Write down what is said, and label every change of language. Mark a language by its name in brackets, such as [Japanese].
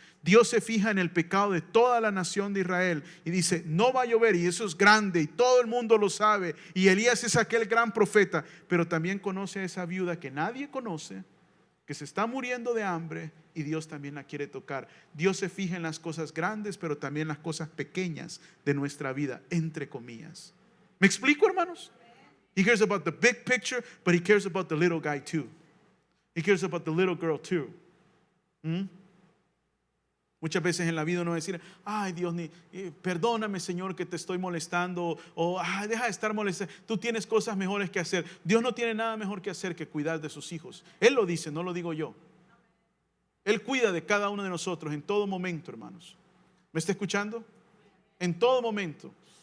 [Spanish] Dios se fija en el pecado de toda la nación de Israel y dice, no va a llover, y eso es grande y todo el mundo lo sabe, y Elías es aquel gran profeta, pero también conoce a esa viuda que nadie conoce, que se está muriendo de hambre, y Dios también la quiere tocar. Dios se fija en las cosas grandes, pero también las cosas pequeñas de nuestra vida, entre comillas. ¿Me explico, hermanos? [English] He cares about the big picture, but he cares about the little guy too. He cares about the little girl too. [Spanish] Muchas veces en la vida uno va a decir, ay Dios, perdóname Señor que te estoy molestando, o deja de estar molestando, tú tienes cosas mejores que hacer. Dios no tiene nada mejor que hacer que cuidar de sus hijos. Él lo dice, no lo digo yo. Él cuida de cada uno de nosotros en todo momento, hermanos. ¿Me está escuchando? En todo momento.